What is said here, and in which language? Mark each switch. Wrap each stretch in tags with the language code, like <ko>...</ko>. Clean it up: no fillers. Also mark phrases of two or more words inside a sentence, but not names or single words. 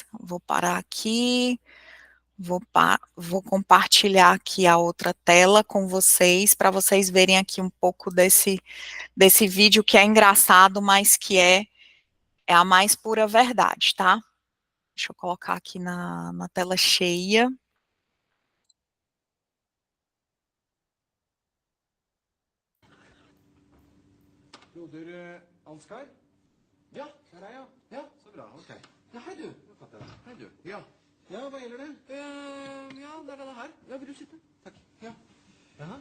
<pt>Vou parar aqui, vou compartilhar aqui a outra tela com vocês, para vocês verem aqui um pouco desse vídeo que é engraçado, mas que é a mais pura verdade, tá? Deixa eu colocar aqui na tela cheia.</pt> <no>Broder Ansgar? Ja, det er deg, ja. Ja, så bra. Ok. Ja, hei du. Hei du. Ja. Ja, hva gjelder det? Ja, det er denne her. Ja, vil du sitte? Takk. Ja. Jaha.</no>